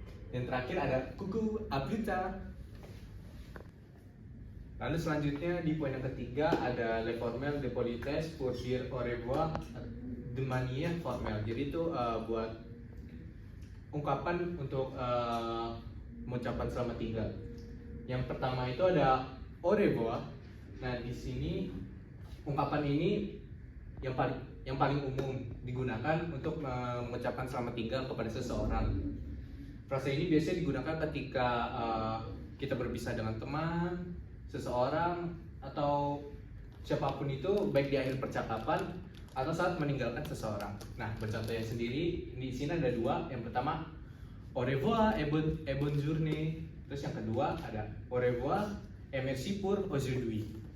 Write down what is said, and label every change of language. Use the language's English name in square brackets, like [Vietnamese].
[Indonesian] Yang terakhir ada kuku, [French] à plus tard. [Indonesian] Lalu selanjutnya di poin yang ketiga ada [French] le formel de politesse pour dire au revoir de manière formelle. [Indonesian] Jadi itu buat ungkapan untuk mengucapkan selamat tinggal. Yang pertama itu ada au revoir. Nah, di sini ungkapan ini yang paling umum digunakan untuk mengucapkan selamat tinggal kepada seseorang. Frase ini biasanya digunakan ketika kita berpisah dengan teman, seseorang, atau siapapun itu, baik di akhir percakapan atau saat meninggalkan seseorang. Nah, bercontohnya sendiri di sini ada dua. Yang pertama [French] au revoir et bonne journée. [Indonesian] Terus yang kedua ada [French] au revoir et merci pour aujourd'hui.